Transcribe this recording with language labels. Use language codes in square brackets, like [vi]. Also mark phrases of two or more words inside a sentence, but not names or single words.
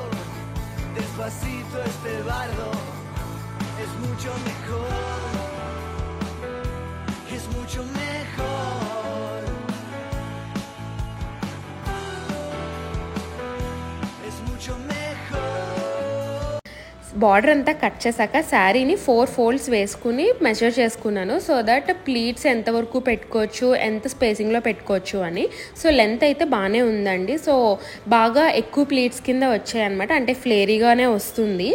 [es] Despacito este bardo es mucho mejor. Es mucho mejor. Es mucho mejor. [te] బార్డర్ అంతా కట్ చేశాక శారీని 4 ఫోల్డ్స్ వేసుకుని మెజర్ చేసుకున్నాను. [en] so that pleats [te] ఎంతవరకు పెట్టుకోవచ్చు, ఎంత స్పేసింగ్లో పెట్టుకోవచ్చు అని. సో లెంత్ అయితే బాగానే ఉందండి. సో బాగా ఎక్కువ ప్లీట్స్ కింద వచ్చాయన్నమాట, అంటే ఫ్లేరీగానే వస్తుంది.